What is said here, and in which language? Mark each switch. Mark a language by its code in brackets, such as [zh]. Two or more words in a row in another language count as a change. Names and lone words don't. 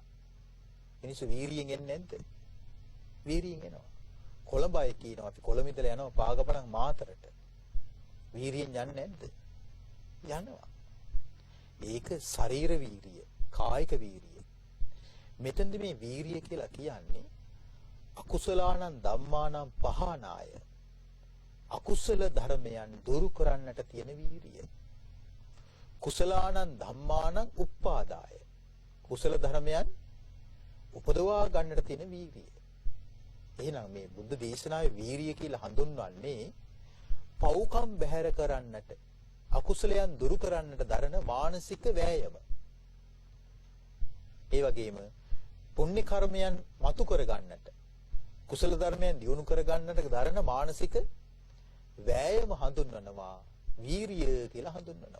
[si] මිනිස්සු වීරියෙන් එන්නේ නැද්ද? වීරියෙන් එනවා. කොළඹයි කියනවා අපි කොළඹ ඉඳලා යනවා පාගමනක් මාතරට. වීරියෙන් යන්නේ නැද්ද? යනවා. ඒක ශරීර වීරිය, කායික වීරිය. මෙතෙන්ද මේ වීරිය කියලා කියන්නේ [pi] අකුසලානං ධම්මානං පහනාය. [si] අකුසල ධර්මයන් දුරු කරන්නට තියෙන වීරිය. [pi] කුසලානං ධම්මානං උප්පාදාය. [si] කුසල ධර්මයන් උපදවා ගන්නට තියෙන වීරිය. එහෙනම් මේ බුද්ධ දේශනාවේ වීරිය කියලා හඳුන්වන්නේ පව්කම් බැහැර කරන්නට, අකුසලයන් දුරු කරන්නට දරන මානසික වෑයම. ඒ වගේම පුණ්‍ය කර්මයන් මතු කර ගන්නට, කුසල ධර්මයන් දියුණු කර ගන්නට දරන මානසික වෑයම හඳුන්වනවා වීරිය කියලා හඳුන්වනවා.